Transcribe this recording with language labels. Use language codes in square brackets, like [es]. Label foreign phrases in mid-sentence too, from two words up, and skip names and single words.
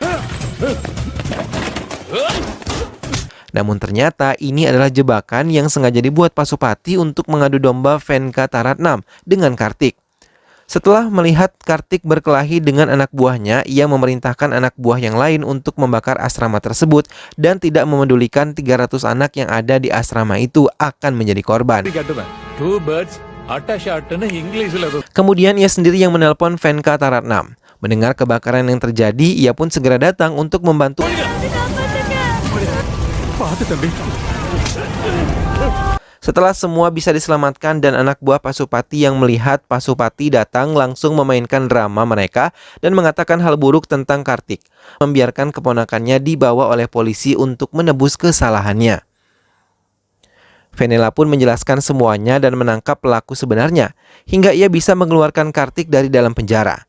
[id] Namun ternyata ini adalah jebakan yang sengaja dibuat Pasupati untuk mengadu domba Venka Taratnam dengan Kartik. Setelah melihat Kartik berkelahi dengan anak buahnya, ia memerintahkan anak buah yang lain untuk membakar asrama tersebut dan tidak memedulikan 300 anak yang ada di asrama itu akan menjadi korban. [en] Two birds, atta shot [ta] ன்னு இங்கிலீஷ்ல [id] Kemudian ia sendiri yang menelpon Venka Taratnam. Mendengar kebakaran yang terjadi, ia pun segera datang untuk membantu. [ta] பார்த்து தம்பி. [id] Setelah semua bisa diselamatkan dan anak buah Pasupati yang melihat Pasupati datang langsung memainkan drama mereka dan mengatakan hal buruk tentang Kartik, membiarkan keponakannya dibawa oleh polisi untuk menebus kesalahannya. Venela pun menjelaskan semuanya dan menangkap pelaku sebenarnya, hingga ia bisa mengeluarkan Kartik dari dalam penjara.